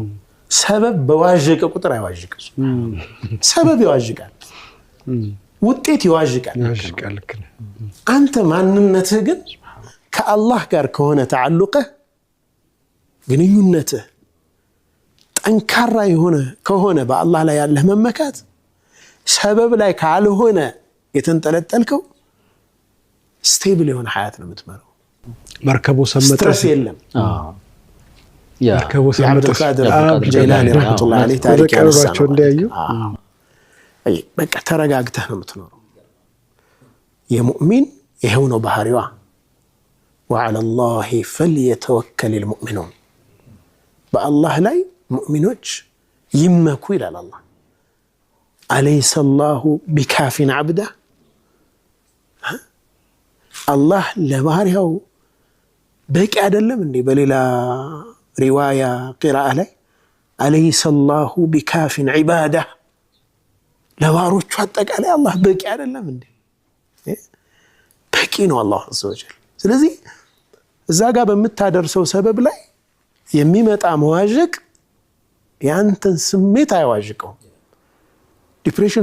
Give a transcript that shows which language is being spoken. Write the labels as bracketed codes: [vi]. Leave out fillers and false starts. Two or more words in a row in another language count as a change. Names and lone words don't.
[am] ሰበብ በዋዥቀ ቁጥር አይዋዥቅም ሰበብ ይዋዥቃል ውጤት ይዋዥቃል አንተ ማንነትህ ግን ከአላህ ጋር ከሆነ ተዓልቀህ ግንኙነትህ ጠንካራ የሆነ ከሆነ በአላህ ላይ ያለህ መመካት ሰበብ ላይ ካልሆነ የተንጠለጠልከው ስቴብል የሆነ ሐያት ነው የምትመራው መርከቡ ሰመጠ ስትረስ የለም መርከቡ ሰመጠ ጀላሊ ረህመቱላህ ዐለይሂ ታሪክ ያነሳቸው እንዲያዩ በቃ ተረጋግተህ ነው የምትኖረው የሙእሚን ይሄው ነው ባህሪዋ [ar] وعلى الله فليتوكل المؤمنون بالله لا [am] مؤمنوች ይመኩ ይላል አላህ [ar] أليس الله بكاف عبده [am] الله ለባህሪያው በቂ አይደለም እንዴ በሌላ ሪዋያ ቂራአ ላይ [ar] أليس الله بكاف عباده [am] ለባሮቹ አጠቃላይ አላህ በቂ አይደለም እንዴ በቂ ነው አላህ አዘወጀል ስለዚህ እዛ ጋር በመታደርሰው ሰበብ ላይ የሚመጣ መዋዠቅ ያንተን ስሜት አይዋዥቀው ዲፕሬሽን